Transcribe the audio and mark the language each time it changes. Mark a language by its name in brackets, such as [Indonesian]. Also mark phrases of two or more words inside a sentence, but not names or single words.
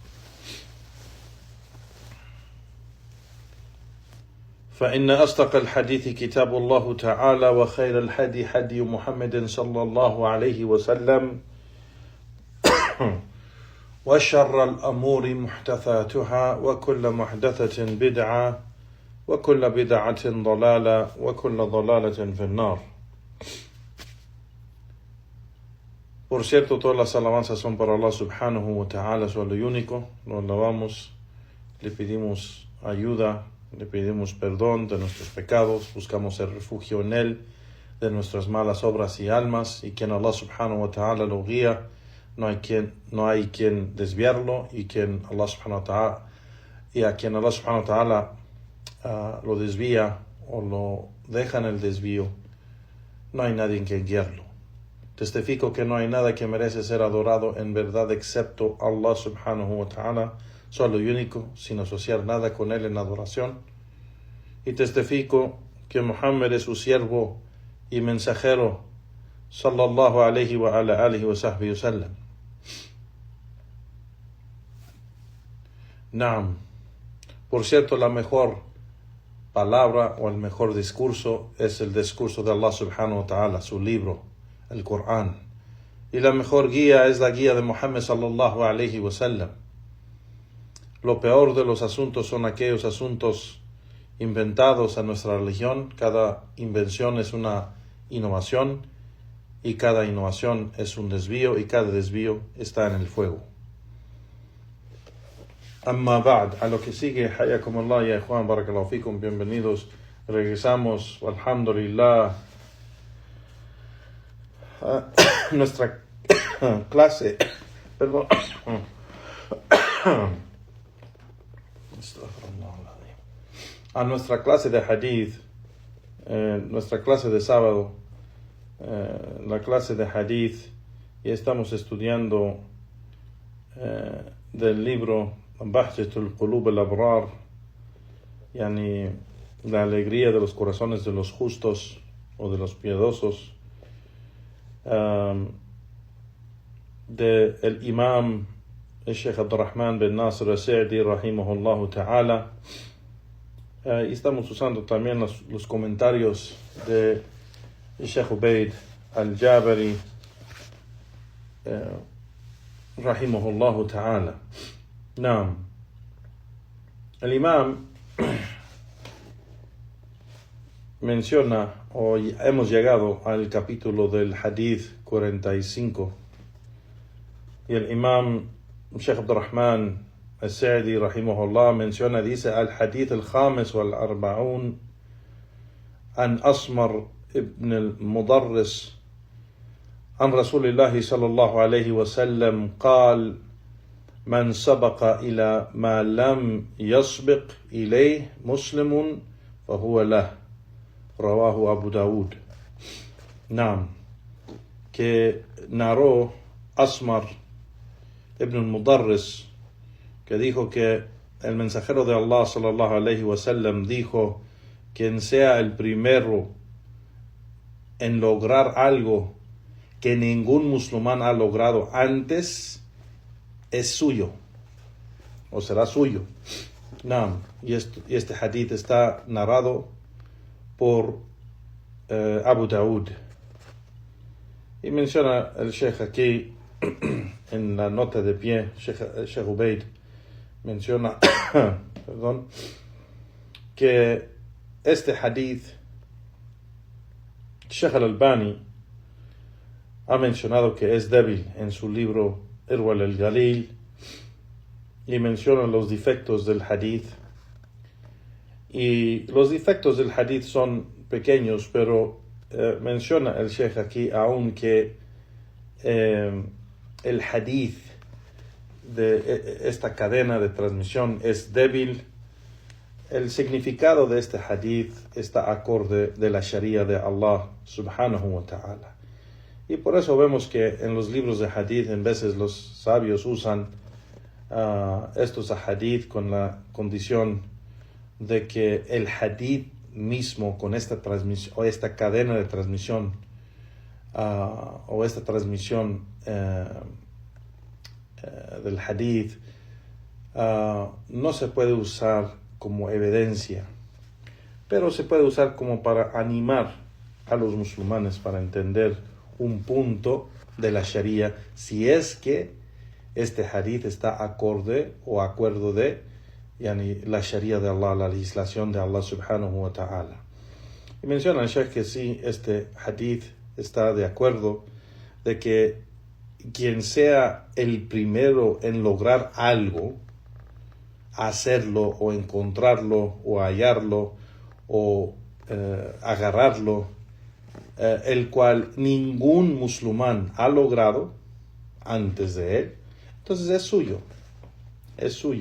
[Arabic] فإن أصدق الحديث كتاب الله تعالى وخير الهدي هدي محمد صلى الله عليه وسلم وشر الأمور محدثاتها وكل محدثة بدعة وكل بدعة ضلالة وكل ضلالة في النار. [Spanish] Por cierto, todas las alabanzas son para Allah [Arabic] سبحانه وتعالى, [Spanish] solo y único. Lo alabamos, le pedimos ayuda, le pedimos perdón de nuestros pecados, buscamos el refugio en Él, de nuestras malas obras y almas, y quien Allah [Arabic] سبحانه وتعالى [Spanish] lo guía, no hay quien desviarlo, y a quien Allah [Arabic] سبحانه وتعالى [Spanish] lo desvía o lo deja en el desvío, no hay nadie que guiarlo. Testifico que no hay nada que merece ser adorado en verdad excepto Allah [Arabic] سبحانه وتعالى, [Spanish] solo y único, sin asociar nada con Él en adoración. Y testifico que Muhammad es su siervo y mensajero, [Arabic] صلى الله عليه وعلى آله وصحبه وسلم. [Spanish] Naam. Por cierto, la mejor palabra o el mejor discurso es el discurso de Allah [Arabic] سبحانه وتعالى, [Spanish] su libro, el Corán. Y la mejor guía es la guía de Muhammad [Arabic] صلى الله عليه وسلم. [Spanish] Lo peor de los asuntos son aquellos asuntos inventados a nuestra religión. Cada invención es una innovación y cada innovación es un desvío y cada desvío está en el fuego. [Arabic] أما بعد, [Spanish] a lo que sigue, [Arabic] حياكم الله يا إخوان، بارك الله فيكم, [Spanish] bienvenidos. Regresamos, alhamdulillah, a nuestra clase, perdón, a nuestra clase de hadith, nuestra clase de sábado, la clase de hadith, y estamos estudiando del libro Bahjatul Qulub al-Abrar, yani la alegría de los corazones de los justos o de los piadosos, de el imam el Sheikh Abdurrahman bin Nasir al-Sa'di [Arabic] رحمه الله تعالى. [Spanish] Y estamos usando también los comentarios de Sheikh Ubaid al-Jabari [Arabic] رحمه الله تعالى. [Spanish] Naam. El imam menciona, hoy hemos llegado al capítulo del hadith 45, y el imam Sheikh Abdurrahman al-Sa'di rahimahullah menciona, dice: [Arabic] الحديث الخامس والأربعون عن أسمر بن المضرس عن رسول الله صلى الله عليه وسلم قال: من سبق إلى ما لم يسبق إليه مسلم فهو له. رواه أبو داود. نعم. [Spanish] Que narró Asmar ibn al-Mudarris, que dijo que el mensajero de Allah [Arabic] صلى الله عليه وسلم [Spanish] dijo: quien sea el primero en lograr algo que ningún musulmán ha logrado antes, es suyo o será suyo. Naam. Y este hadith está narrado por Abu Dawud. Y menciona el Sheikh aquí en la nota de pie, Sheikh Ubaid menciona perdón, que este hadith, Sheikh al-Albani ha mencionado que es débil en su libro Irwa al-Galil, y menciona los defectos del hadith. Y los defectos del hadith son pequeños, pero menciona el Sheikh aquí aún que el hadith de esta cadena de transmisión es débil. El significado de este hadith está acorde de la Sharia de Allah [Arabic] سبحانه وتعالى. [Spanish] Y por eso vemos que en los libros de hadith en veces los sabios usan estos hadith con la condición de que el hadith mismo con esta transmisión o esta cadena de transmisión o esta transmisión del hadith no se puede usar como evidencia, pero se puede usar como para animar a los musulmanes para entender un punto de la Sharia, si es que este hadith está acorde o acuerdo de la Sharia de Allah, la legislación de Allah [Arabic] سبحانه وتعالى. [Spanish] Y menciona el Sheikh que sí, este hadith está de acuerdo de que quien sea el primero en lograr algo, hacerlo o encontrarlo o hallarlo o agarrarlo, el cual ningún musulmán ha logrado antes de él, entonces es suyo.